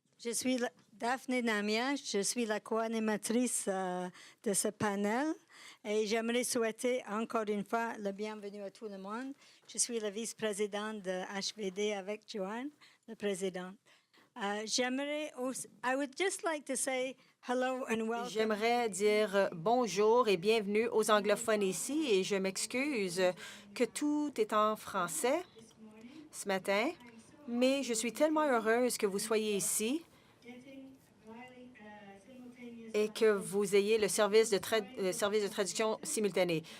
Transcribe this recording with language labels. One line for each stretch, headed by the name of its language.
French: Je suis Daphné Namia, je suis la co-animatrice de ce panel et j'aimerais souhaiter encore une fois le bienvenue à tout le monde. Je suis la vice-présidente de HVD avec Joanne, le président.
English: I would just like to say hello and welcome.
French: J'aimerais dire bonjour et bienvenue aux anglophones ici et je m'excuse que tout est en français ce matin, mais je suis tellement heureuse que vous soyez ici et que vous ayez le service de traduction simultanée.